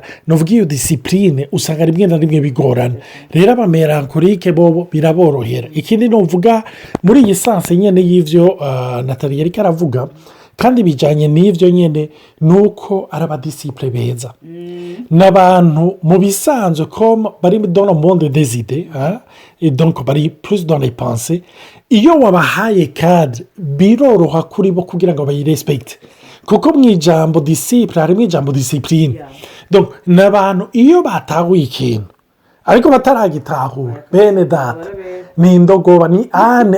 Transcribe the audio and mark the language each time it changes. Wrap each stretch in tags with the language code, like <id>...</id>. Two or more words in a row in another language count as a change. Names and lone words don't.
<rn>novuga iyo disipurine usanga rimwe na rimwe bigorana rero abamelankolike bo biraborohera ikindi novuga muri iyi sanse nyine y'ivyo Nathalie yariko aravuga kandi bijanye n'ivyo nyene nuko ari abadisipure beza n'abantu mu bisanzwe</rn> <fr>comme bari dans le monde des idées et donc bari plus dans les pensées</fr> <rn>iyo wabahaye</rn> <fr>cadre</fr> <rn>biroroha kuri bo kugira ngo bayirespecte kuko mu ijambo disciple harimo ijambo discipline donc n'abantu iyo batahuye ikintu ariko bataragitahura bene data ni indogoba ni ane</rn>